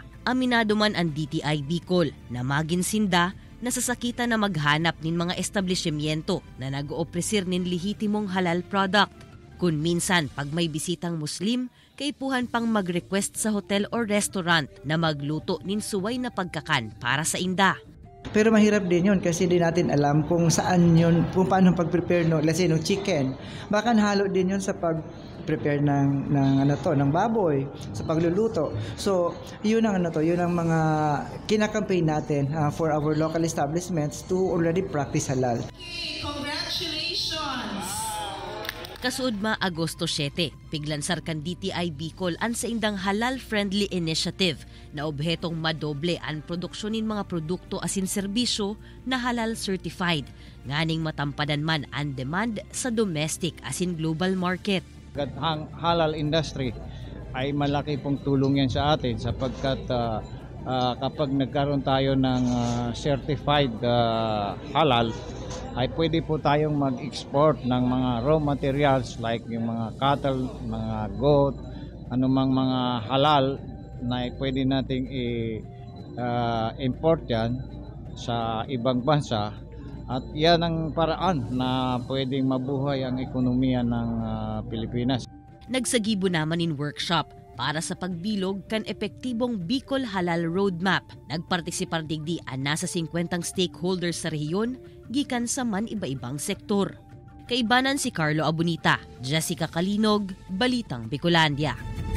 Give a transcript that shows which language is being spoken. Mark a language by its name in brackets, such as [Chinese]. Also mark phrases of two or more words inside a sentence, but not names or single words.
[Bikol] Aminado man ang DTI Bicol na magin sinda na sasakita na maghanap nin mga establishmento na nag-oopresir nin lehitimong halal product. Kung minsan pag may bisitang Muslim, kaipuhan pang mag-request sa hotel or restaurant na magluto nin suway na pagkakan para sa inda. [Filipino] Pero mahirap din yun kasi di natin alam kung saan yun, kung paano pag-prepare [English] let's say, [Filipino] chicken. Baka nahalo din yun sa pag-prepare ng baboy, sa pagluluto. So, yun ang mga kinakampaign natin [English] for our local establishments to already practice halal. Congratulations! [Bikol] Kasuod Agosto 7, piglansar kan DTI Bicol ang sa indang [English] halal-friendly initiative [Bikol] na obhetong madoble ang produksyonin mga produkto asin serbisyo na [English] halal certified, [Bikol] nganing matampadan man ang demand sa domestic asin [English] global market. [Filipino] Ang halal industry ay malaki pong tulong yan sa atin sapagkat kapag nagkaroon tayo ng certified halal, ay pwede po tayong mag-export ng mga [English] raw materials like [Filipino] yung mga cattle, mga goat, anumang mga halal na pwede nating i-import yan sa ibang bansa. At yan ang paraan na pwedeng mabuhay ang ekonomiya ng Pilipinas. [Bikol] Nagsagibo naman in workshop para sa pagbilog kan epektibong Bicol Halal Roadmap. Nagpartisipar digdi ang nasa 50 stakeholders sa rehiyon, gikan sa man iba-ibang sektor. Kaibanan si Carlo Abunita, Jessica Kalinog, Balitang Bicolandia.